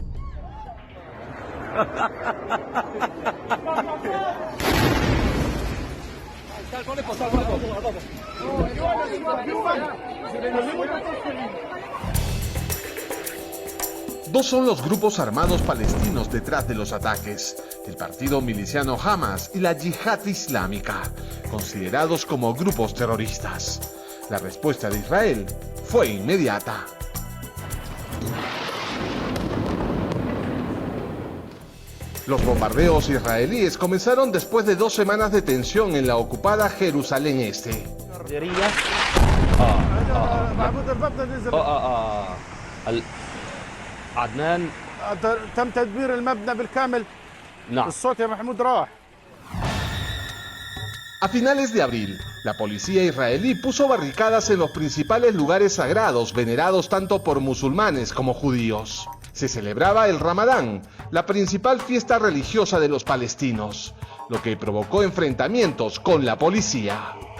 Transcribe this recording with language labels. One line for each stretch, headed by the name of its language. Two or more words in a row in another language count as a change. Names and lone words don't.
Spanish: Dos son los grupos armados palestinos detrás de los ataques: el partido miliciano Hamas y la Yihad Islámica, considerados como grupos terroristas. La respuesta de Israel fue inmediata. Los bombardeos israelíes comenzaron después de 2 semanas de tensión en la ocupada Jerusalén Este.
Arabic: عدنان تم تدمير المبنى بالكامل. نعم. الصوت يا محمود راح.
Spanish: A finales de abril, la policía israelí puso barricadas en los principales lugares sagrados venerados tanto por musulmanes como judíos. Se celebraba el Ramadán, la principal fiesta religiosa de los palestinos, lo que provocó enfrentamientos con la policía.